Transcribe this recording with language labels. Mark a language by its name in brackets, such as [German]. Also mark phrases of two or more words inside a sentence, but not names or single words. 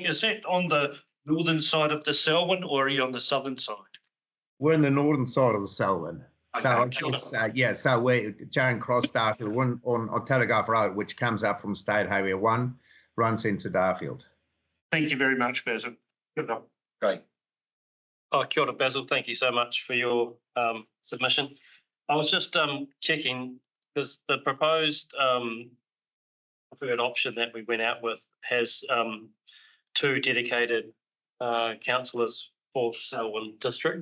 [English] Is that on the northern side of the Selwyn, or are you on the southern side? We're in the northern side of the Selwyn. So I guess, so we're Charing Cross, Darfield, one on Telegraph Road, which comes up from State Highway 1, runs into Darfield. Thank you very much, Basil. Good luck. Great. [Māori] Oh, kia ora, [English] Basil. Thank you so much for your submission. I was just checking because the proposed preferred option that we went out with has 2 dedicated councillors for Selwyn district.